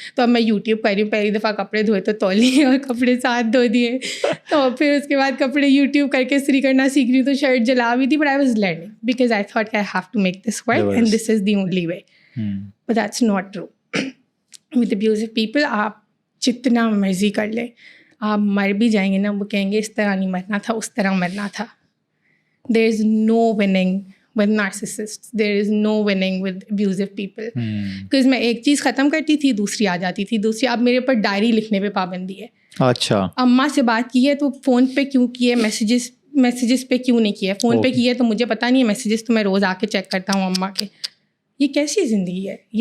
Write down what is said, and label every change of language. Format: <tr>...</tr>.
<ur>تو اب میں یوٹیوب کر رہی ہوں, پہلی دفعہ کپڑے دھوئے تو تولیے اور کپڑے ساتھ دھو دیے, تو پھر اس کے بعد کپڑے یوٹیوب کر کے استری کرنا سیکھ رہی ہوں, تو شرٹ جلا بھی تھی.</ur> <en>But I was learning because I thought I have to make this work and this is the only way. But that's not true. With abusive people</en> <ur>آپ جتنا مرضی کر لیں, آپ مر بھی جائیں گے نا, وہ کہیں گے اس طرح نہیں مرنا تھا, اس طرح مرنا تھا.</ur> <en>There is no winning with narcissists. There is no winning with abusive people. Because</en> <ur>میں ایک چیز ختم کرتی تھی, دوسری آ جاتی تھی, دوسری. اب میرے اوپر ڈائری لکھنے پہ پابندی ہے. اچھا. اماں سے بات کی ہے تو فون پہ کیوں کی ہے, میسیجز پہ کیوں نہیں کیا, فون پہ کی ہے تو مجھے پتہ نہیں ہے, میسیجز تو میں روز آ کے چیک کرتا ہوں اماں کے. یہ کیسی زندگی ہے.</ur>